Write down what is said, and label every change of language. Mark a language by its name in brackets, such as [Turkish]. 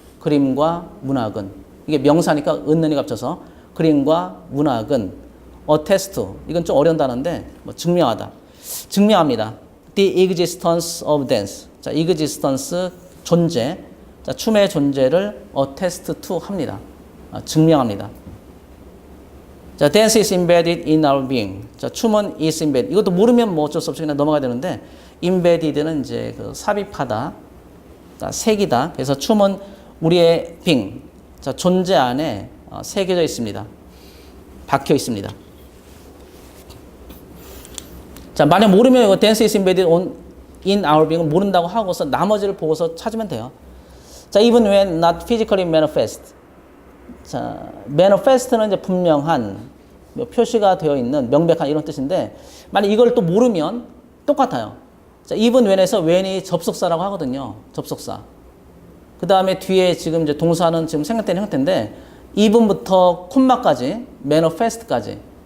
[Korean] 그림과 문학은 이게 명사니까 은는이 겹쳐서 그림과 문학은 attest 이건 좀 어려운 단어인데 뭐 증명하다. 증명합니다. [English] The existence of dance. [Korean] 자, existence 존재. 자, 춤의 존재를 attest to 합니다. 증명합니다. [English] 자, dance is embedded in our being. [Korean] 자, 춤은 is embedded. 이것도 모르면 뭐 어쩔 수 없이 그냥 넘어가야 되는데, embedded는 이제 그 삽입하다, 자, 새기다. 그래서 춤은 우리의 being, 자, 존재 안에 새겨져 있습니다. 박혀 있습니다. 자, 만약 모르면 이거 [English] dance is embedded in our being [Korean] 모른다고 하고서 나머지를 보고서 찾으면 돼요. [English] 자, even when not physically manifest. [Korean] 자, manifest는 이제 분명한, 표시가 되어 있는, 명백한 이런 뜻인데, 만약 이걸 또 모르면 똑같아요. 자, even when에서 when이 접속사라고 하거든요. 접속사. 그 다음에 뒤에 지금 이제 동사는 지금 생략된 형태인데, even부터 콤마까지, manifest까지.